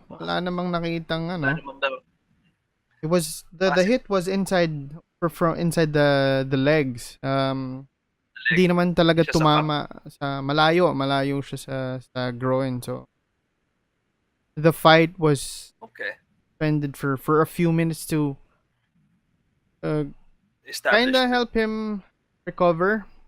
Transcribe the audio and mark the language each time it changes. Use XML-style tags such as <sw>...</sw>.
<en>Wala namang nakitang ano. It was the hit was inside from inside the legs.</en> <tl>Hindi naman talaga tumama sa malayo siya sa groin.</tl> <en>So the fight was suspended for a few minutes to kind of help him recover.</en>